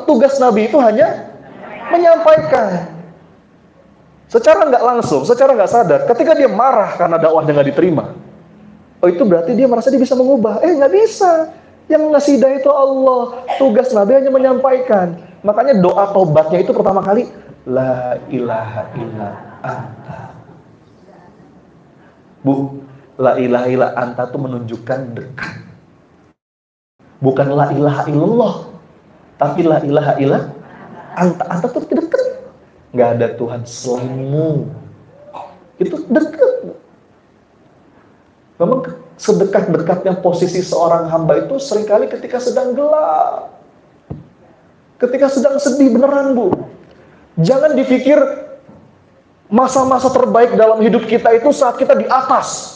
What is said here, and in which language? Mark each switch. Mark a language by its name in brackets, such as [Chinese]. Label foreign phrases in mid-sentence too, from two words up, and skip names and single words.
[Indonesian] Tugas Nabi itu hanya menyampaikan. Secara nggak langsung, secara nggak sadar, ketika dia marah karena dakwahnya nggak diterima, oh itu berarti dia merasa dia bisa mengubah. Nggak bisa. Yang ngasih hidayah itu Allah. Tugas Nabi hanya menyampaikan. Makanya doa tobatnya itu pertama kali, [Arabic] لا إله إلا أنت. [Indonesian] Bu, [Arabic] لا إله إلا أنت [Indonesian] itu menunjukkan dekat. [Arabic] Bukan لا إله إلا الله. Tapi لا إله إلا أنت [Indonesian] tuh dekat. Nggak ada Tuhan selainmu. Itu dekat. Memang sedekat-dekatnya posisi seorang hamba itu seringkali ketika sedang gelap. Ketika sedang sedih beneran, Bu. Jangan dipikir masa-masa terbaik dalam hidup kita itu saat kita di atas.